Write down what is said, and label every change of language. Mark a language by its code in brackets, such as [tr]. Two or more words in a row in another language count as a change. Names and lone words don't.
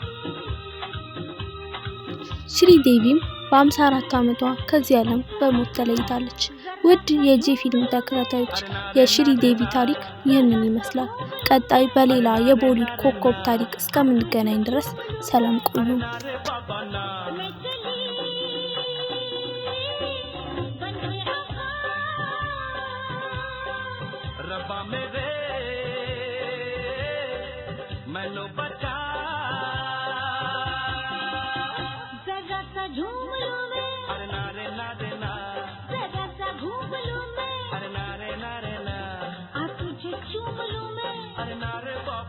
[am] ሽሪዴቪም በ54 ዓመቷ ከዚህ ዓለም በሞት ተለይታለች። ውድ የጄ ፊልም ተከታታዮች የሽሪዴቪ ታሪክ ይህንን ይመስላል። ቀጣይ በሌላ የቦሊውድ ኮከብ ታሪክ እስከምንገናኝ ድረስ ሰላም ቆዩ። [hi] रब्बा मेरे मैनू बचा जरा सा झूम लूं मैं अरे नारे नारे ना जरा सा घूम लूं मैं अरे नारे नारे ना आ तुझे चूम लूं मैं अरे नारे